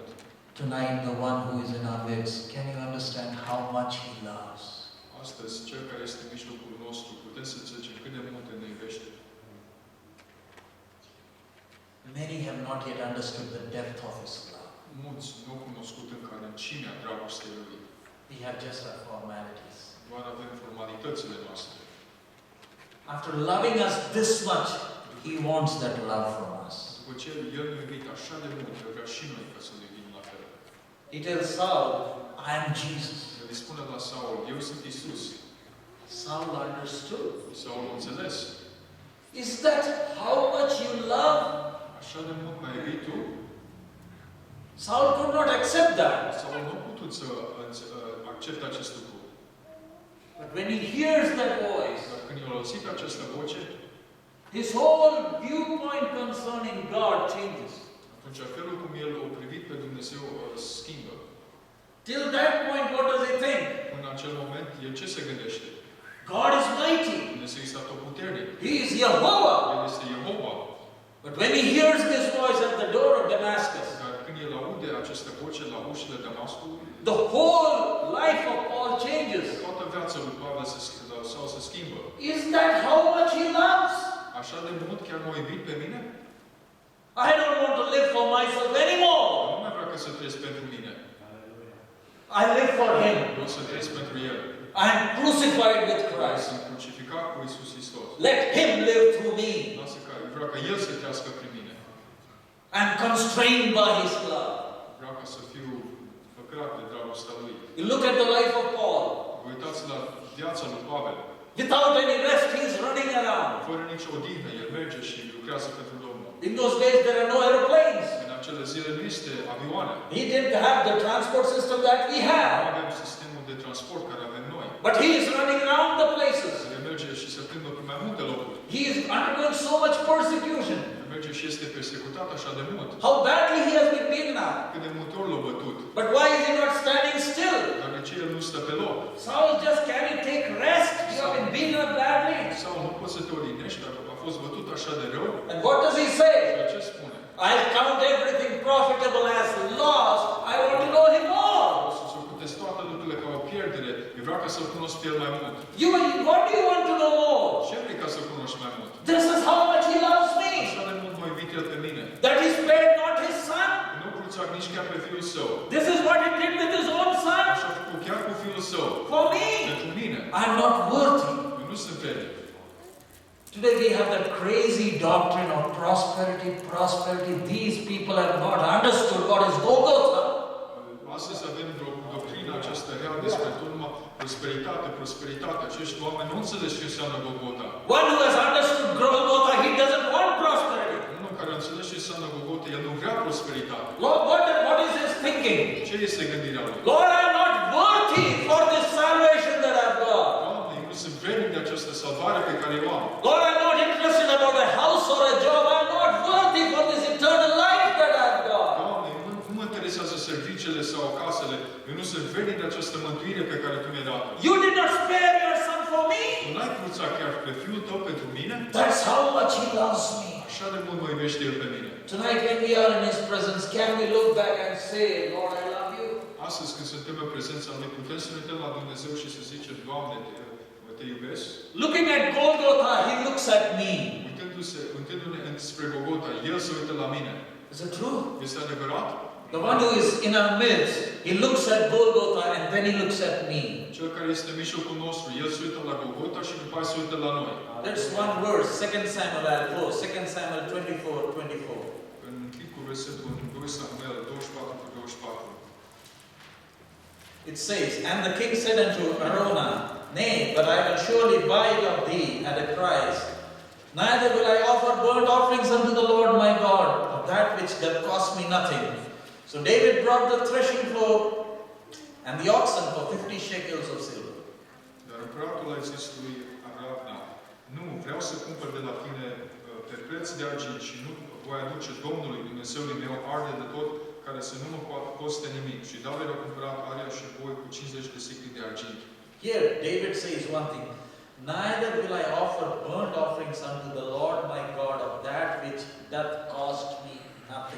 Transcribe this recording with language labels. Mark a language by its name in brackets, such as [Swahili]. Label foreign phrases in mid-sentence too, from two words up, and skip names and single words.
[English] Tonight, the one who is in our midst, can you understand how much he loves? [Romanian] Astăzi, Cel care este în mijlocul nostru, putem să înțelegem cât de mult ne iubește. [English] Many have not yet understood the depth of his love. [Romanian] Mulți nu au cunoscut încă adâncimea dragostei Lui. [English] We have just our formalities. [Romanian] Doar avem formalitățile noastre. [English] After loving us this much, he wants that love from us. [Romanian] După ce El ne-a iubit așa de mult, El vrea și noi ca să-L iubim la fel. [English] He tells Saul, I am Jesus. [Romanian] El îi spune la Saul, eu sunt Isus. [English] Saul understood. [Romanian] Saul a înțeles. [English] Is that how much you love? [Romanian] Așa de mult m-ai iubit tu? [English] Saul could not accept that. [Romanian] Saul nu a putut să accepte acest lucru. [English] But when he hears that voice, [Romanian] Dar când el a auzit această voce, [English] his whole viewpoint concerning God changes. [Romanian] atunci felul cum el a privit pe Dumnezeu schimbă. [English] Till that point, what does he think? [Romanian] În acel moment, el ce se gândește? [English] God is mighty. [Romanian] Dumnezeu este atotputernic. [English] He is Jehovah. [Romanian] El este Jehova. [English] But when he hears this voice at the door of Damascus, [Romanian] Dar când el aude această voce la ușile Damascului, [English] the whole life of Paul changes. [Romanian] toată viața lui Pavel se schimbă. [English] Is that how much he loves? [Romanian] Așa de mult chiar m-a iubit pe mine? [English] I don't want to live for myself anymore. [Romanian] Nu mai vreau să trăiesc pentru mine. [English] I live for him. [Romanian] Vreau să trăiesc pentru El. [English] I am crucified with Christ. [Romanian] Sunt crucificat cu Iisus Hristos. [English] Let him live through me. [Romanian] Vreau ca El să trăiască prin mine. [English] I am constrained by his love. [Romanian] Vreau ca să fiu făcrat de dragostea Lui. [English] You look at the life of Paul. [Romanian] Vă uitați la viața lui Pavel. [English] Without any rest, he is running around. [Romanian] Fără nicio odihnă, el merge și lucrează pentru Domnul. [English] In those days, there are no aeroplanes. [Romanian] În acele zile nu este avioane. [English] He didn't have the transport system that we [Romanian] Nu [English] have. [Romanian] avem sistemul de transport care avem noi. [English] But he is running around the places. [Romanian] El merge și se plimbă pe mai multe locuri. [English] He is undergoing so much persecution. [Romanian] El merge și este persecutat așa de mult. [English] How badly he has been beaten up. [Romanian] Cât de multe ori l-a bătut. [English] But why is he not standing still? [Romanian] Dar de ce el nu stă pe loc? [English] Saul just can't take rest. You have been beaten up badly. [Romanian] Sau nu poți să te odihnești dacă a fost bătut așa de rău? [English] And what does he say? [Romanian] De ce spune? [English] I'll count everything profitable as loss. I want to know him more. [Romanian] O să socotesc toate lucrurile ca o pierdere. Eu vreau ca să-L cunosc pe El mai mult. [English] What do you want to know more? [Romanian] Ce vrei ca să-L cunoști mai mult? [English] This is how much he loves me. [Romanian] Așa de mult m-a iubit El pe mine. [English] That he spared not his son. [Romanian] Nu cruțac nici chiar pe Fiul Său. [English] This is what he did with his own son. [Romanian] Așa a făcut chiar cu Fiul Său. [English] For me. [Romanian] Pentru mine. [English] I'm not worthy. [Romanian] Eu nu sunt vrednic. [English] Today we have that crazy doctrine of prosperity. These people have not understood what is Golgotha. [Romanian] Astăzi avem doctrina aceasta rea despre tot numai prosperitate. Acești oameni nu înțeleg ce înseamnă Golgotha. [English] One who has understood Golgotha, he doesn't want prosperity. [Romanian] Unul care înțeleg ce înseamnă Golgotha, el nu vrea prosperitate. [English] Lord, what is his thinking? [Romanian] Ce este gândirea lui? [English] Lord, I'm not worthy for this salvation that I've got. [Romanian] Doamne, eu nu sunt vrednic de această salvare pe care o am. [English] Lord, I'm not interested about a house or a job. I'm not worthy for this eternal life that I've got. [Romanian] Doamne, nu mă interesează serviciile sau casele. Eu nu sunt vrednic de această mântuire pe care Tu mi-ai dat-o. [English] You did not spare your son for me. [Romanian] Tu n-ai cruțat chiar pe Fiul Tău pentru mine? [English] That's how much he loves me. [Romanian] Așa de mult mă iubește El pe mine. [English] Tonight when we are in his presence, can we look back and say, Lord, I love you? [Romanian] Astăzi, când suntem în prezența Lui, putem să ne uităm la Dumnezeu și să zicem, Doamne, te iubesc? [English] Looking at Golgotha, he looks at me. [Romanian] Uitându-ne spre Golgotha, El se uită la mine. [English] Is it true? [Romanian] Este adevărat? [English] The one who is in our midst, he looks at Golgotha and then he looks at me. [Romanian] Cel care este în mijlocul nostru, El se uită la Golgotha și după aceea se uită la noi. [English] That's one verse, 2 Samuel, I'll go, 2 Samuel 24:24. [Romanian] În timpul versetul 2 Samuel 24:24. [English] It says, And the king said unto Romana, Nay, but I will surely buy it of thee at a price. Neither will I offer burnt offerings unto the Lord my God, of that which doth cost me nothing. So David brought the threshing floor and the oxen for 50 shekels of silver. [Romanian] Dar împăratul a zis lui Aravna, nu, vreau să cumpăr de la tine de preț de argint și nu voi aduce Domnului Dumnezeului meu arde de tot, care să nu mă coste nimic. Și David a cumpărat aria și boi cu 50 de sicli de argint. [English] Here, David says one thing, neither will I offer burnt offerings unto the Lord my God of that which doth cost me nothing.